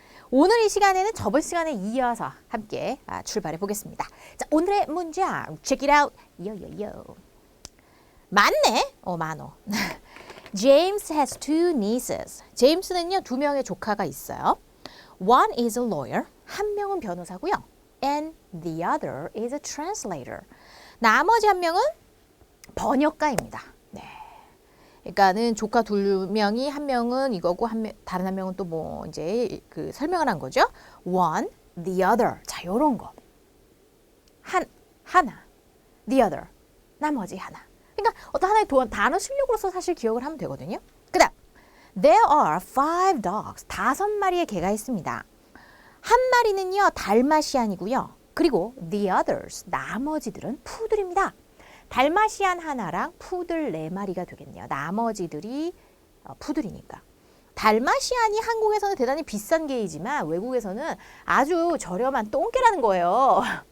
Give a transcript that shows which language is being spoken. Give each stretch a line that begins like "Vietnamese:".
Korean: 오늘 이 시간에는 저번 시간에 이어서 함께 출발해 보겠습니다. 자, 오늘의 문장, check it out. 요요요. 많네? 많어.
English: James has two nieces.
Korean: 제임스는요, 두 명의 조카가 있어요.
English: One is a lawyer.
Korean: 한 명은 변호사고요.
English: And the other is a translator.
Korean: 나머지 한 명은 번역가입니다. 네. 그러니까는 조카 두 명이 한 명은 이거고 다른 한 명은 또 뭐 이제 그 설명을 한 거죠.
English: One, the other.
Korean: 자, 요런 거. 하나,
English: the other.
Korean: 나머지 하나. 그러니까 어떤 하나의 단어 실력으로서 사실 기억을 하면 되거든요. 그다음,
English: there are 5 dogs.
Korean: 5마리의 개가 있습니다. 한 마리는요, 달마시안이고요. 그리고 the others, 나머지들은 푸들입니다. 달마시안 하나랑 푸들 4마리가 되겠네요. 나머지들이 푸들이니까. 달마시안이 한국에서는 대단히 비싼 개이지만 외국에서는 아주 저렴한 똥개라는 거예요.